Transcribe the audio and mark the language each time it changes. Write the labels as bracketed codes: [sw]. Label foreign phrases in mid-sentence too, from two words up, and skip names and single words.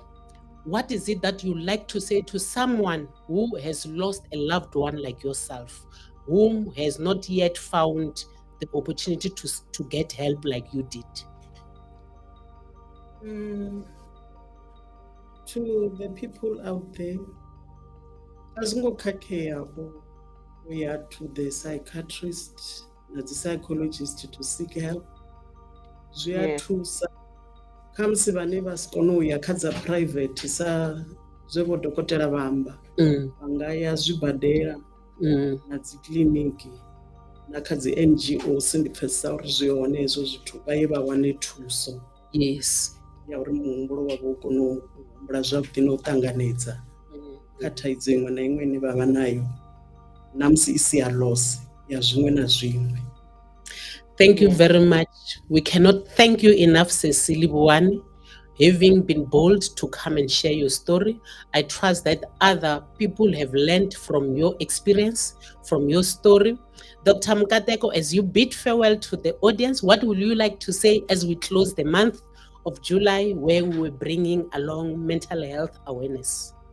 [en] What is it that you like to say to someone who has lost a loved one like yourself, whom has not yet found the opportunity to get help like you did? Mm, to the people out there, azingokhakhea we are to the psychiatrist na the psychologist to seek help. [ve] Zwi a [en] Yes. [ve] thusa khamusi vhane vha si kone u ya kha dza private sa zwe vho dokotela vha amba, Mm, vha nga ya zwibadela mm, na dzi kiliniki na kha dzi NGOs. Ndi pfesesa uri zwi hone hezwo zwithu, vha ye vha wane thuso [en] yes. [ve] ya uri muhumbulo wavho u kone u humbula zwavhuḓi na u ṱanganedza kha thaidzo iṅwe na iṅwe ine vha vha nayo, na musi i si ya loss ya zwiṅwe na zwiṅwe. [en] Thank you Yes. very much. We cannot thank you enough, Cecily Livhuwani, having been bold to come and share your story. I trust that other people have learned from your experience, from your story. Dr. MKATEKO, as you bid farewell to the audience, what would you like to say as we close the month of July, where we were bringing along mental health awareness?